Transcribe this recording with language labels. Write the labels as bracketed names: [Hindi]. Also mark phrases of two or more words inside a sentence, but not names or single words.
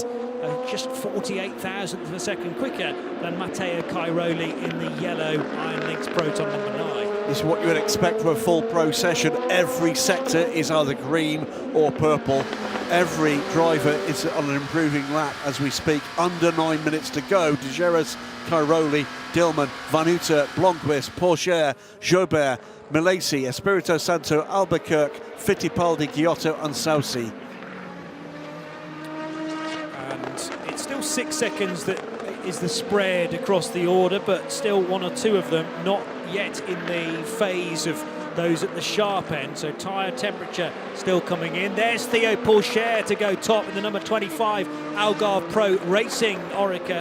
[English] Just 48 thousandths of a second quicker than Matteo Cairoli in the yellow Iron Lynx Proton number 9. This is what you would expect from a full pro session. Every sector is either green or purple. Every driver is on an improving lap as we speak. Under 9 minutes to go. De Geras, Cairoli, Dillman, Vanuta, Blomqvist, Pourchaire, Jobert, Milesi, Espirito Santo, Albuquerque, Fittipaldi, Giotto and Saucy. It's still 6 seconds that is the spread across the order, but still one or two of them not yet in the phase of those at the sharp end. So tyre temperature still coming in. There's Théo Pourchaire to go top in the number 25 Algarve Pro Racing Orica.